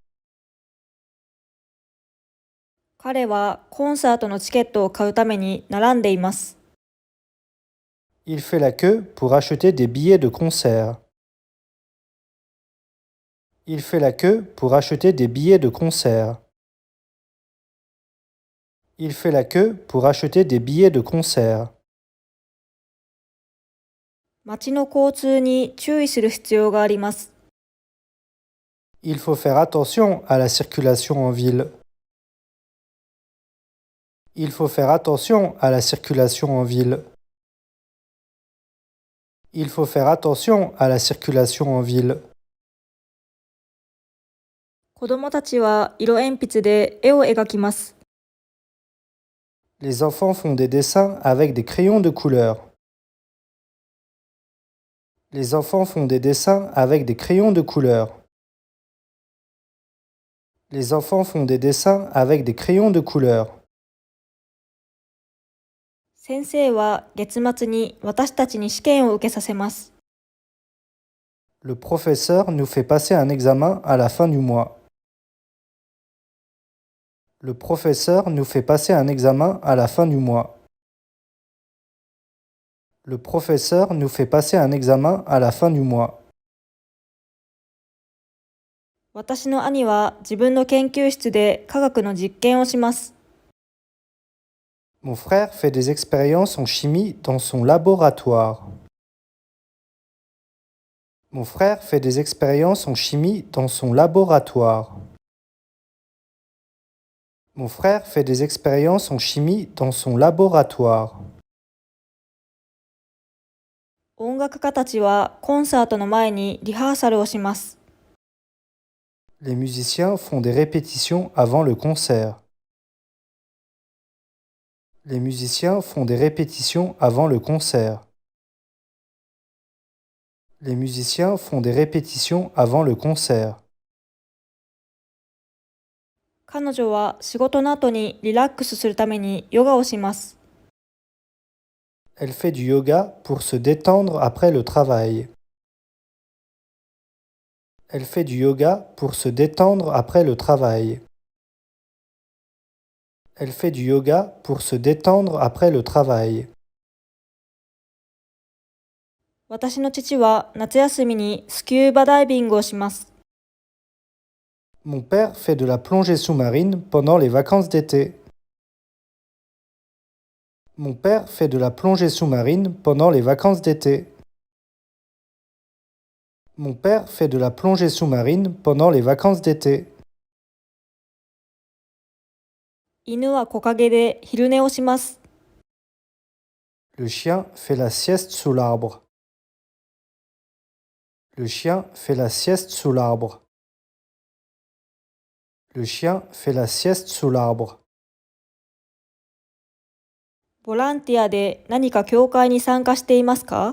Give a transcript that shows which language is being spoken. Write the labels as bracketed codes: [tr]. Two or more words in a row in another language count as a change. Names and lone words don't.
[ja] 彼はコンサートのチケットを買うために並んでいます。 [fr] Il fait la queue pour acheter des billets de concert. Il fait la queue pour acheter des billets de concert. Il fait la queue pour acheter des billets de concert. [ja] 街の交通に注意する必要があります。 [fr] Il faut faire attention à la circulation en ville. Il faut faire attention à la circulation en ville. Il faut faire attention à la circulation en ville. [ja] 子供たちは色鉛筆で絵を描きます。 [fr] Les enfants font des dessins avec des crayons de couleur. Les enfants font des dessins avec des crayons de couleur. Les enfants font des dessins avec des crayons de couleur. [ja] 先生は月末に私たちに試験を受けさせます。 [fr] Le professeur nous fait passer un examen à la fin du mois. Le professeur nous fait passer un examen à la fin du mois. Le professeur nous fait passer un examen à la fin du mois. [ja] 私の兄は自分の研究室で科学の実験をします。 [fr] Mon frère fait des expériences en chimie dans son laboratoire. Mon frère fait des expériences en chimie dans son laboratoire. Mon frère fait des expériences en chimie dans son laboratoire. [ja] 音楽家たちはコンサートの前にリハーサルをします。 [fr] Les musiciens font des répétitions avant le concert. Les musiciens font des répétitions avant le concert. Les musiciens font des répétitions avant le concert. [ja] 彼女は仕事の後にリラックスするためにヨガをします。 [fr] Elle fait du yoga pour se détendre après le travail. Elle fait du yoga pour se détendre après le travail. Elle fait du yoga pour se détendre après le travail. [ja] 私の父は夏休みにスキューバダイビングをします。 [fr] Mon père fait de la plongée sous-marine pendant les vacances d'été. Mon père fait de la plongée sous-marine pendant les vacances d'été. Mon père fait de la plongée sous-marine pendant les vacances d'été. [ja] 犬は木陰で昼寝をします。 [fr] Le chien fait la sieste sous l'arbre. Le chien fait la sieste sous l'arbre. Le chien fait la sieste sous l'arbre. [ja] ボランティアで何か教会に参加していますか？